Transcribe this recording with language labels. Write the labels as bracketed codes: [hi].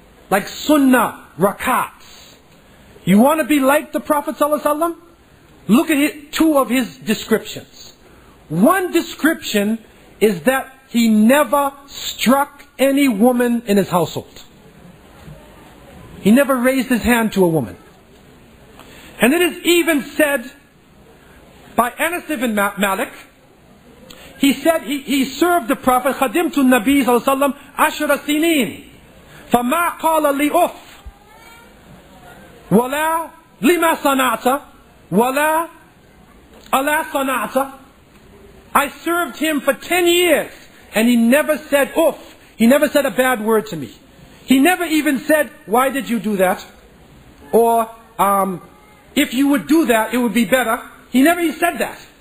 [en] Like sunnah rakats. You want to be like the Prophet ﷺ? Look at 2 of his descriptions. One description is that he never struck any woman in his household. He never raised his hand to a woman. And it is even said by Anas ibn Malik, he said he served the Prophet, [ar] خَدِمْتُ النَّبِي صلى الله عليه وسلم 10 سنين فما قال لي أف ولا لما صنعت ولا ألا صنعت. [en] I served him for 10 years and he never said uff. He never said a bad word to me. He never even said, why did you do that? Or if you would do that, it would be better. He never even said that.